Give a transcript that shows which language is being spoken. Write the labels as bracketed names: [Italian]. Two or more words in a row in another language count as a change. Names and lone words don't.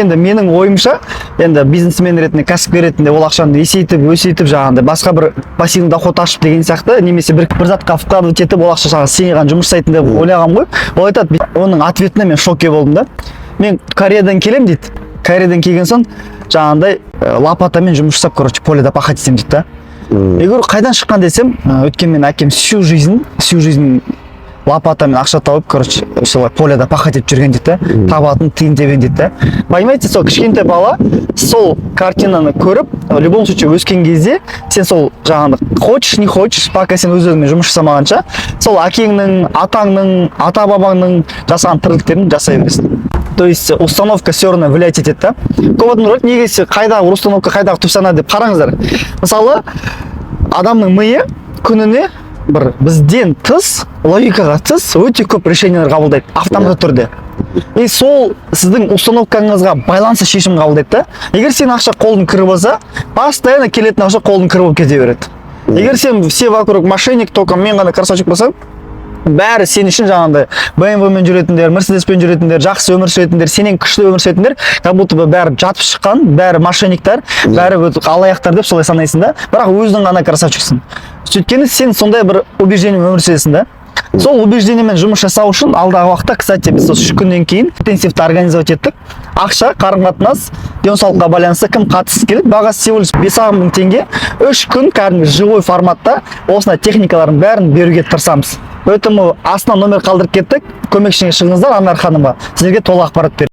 [Kazakh] Енді менің ойымша, енді бизнесмен ретінде, кәсіпкер ретінде ол ақшаны есейтіп, өсетіп жаңағындай басқа бір [Russian] пассивный доход [Kazakh] ашып деген сияқты, немесе бір затқа вкладывать етіп, ол ақша жаңағы сенен жұмыс жасайтын деп ойлағанмын ғой. Ол айтады, оның ответіне мен шокке болдым да. Мен Кореядан келем дейді. Кореядан келген соң жаңағындай лопатамен жұмыс жасап, короче, [Russian] поледа пахать [Kazakh] етемін дейді да. [Russian] Я говорю, [Kazakh] қайдан шыққан десем, өткен мен әкем [Russian] всю жизнь [Kazakh] лопатамен ақша тауып, короче, солай [Russian] поледа пахать [Kazakh] етіп жүрген дейді да. Табатын тиын тебен дейді да. Понимаете, сол кішкентай бала сол картинаны көріп, [Russian] в любом случае [Kazakh] өскен кезде сен сол жаңағындай [Russian] хочешь не хочешь, пока [Kazakh] сен өз-өзіңмен жұмыс жасамағанша, сол әкеңнің, атаңның, ата-бабаңның жасаған тірліктерін жасай бересің. [Russian] То есть установка все равно влиять [Kazakh] етеді да. Көп адам ойлайды, неге қайдағы установка, қайдағы түп сана деп қараңыздар. Мысалы, адамның миы күніне бір бізден тыс, логикаға тыс өте көп решениялар қабылдайды автоматты түрде. И сол сіздің установкаңызға байланысты шешім қабылдайды да. Егер сен ақша қолың кіріп болса, постоянно келетін ақша қолың кіріп болып кете береді. Егер сен [Russian] все вокруг мошенник, только [Kazakh] мен ғана красавчик болсам, бәрі сен үшін жаңағындай BMW-мен жүретіндер, Mercedes-пен жүретіндер, жақсы өмір сүретіндер, сенен күшті өмір сүретіндер, [Russian] как будто [Kazakh] бәрі жатып шыққан, бәрі мошенниктер, бәрі алаяқтар деп солай санайсың да. Бірақ өзің ғана красавчиксің. Сөйткені сен сондай бір убеждениемен өмір сүресің да. Сол убеждениемен жұмыс жасау үшін алдағы уақытта, кстати, біз осы 3 күннен кейін интенсивті организовать еттік. Ақша, қарым-қатынас, денсаулыққа байланысты кім қатысып келеді? Бағасы [Russian] всего лишь [Kazakh] 5,5 мың теңге. 3 күн кәдімгі живой форматта осындай техникалардың бәрін беруге тырысамыз. Поэтому астына номер қалдырып кеттік. Көмекшіңе шығыңыздар, Анар ханымға. Сіздерге толық ақпарат береді.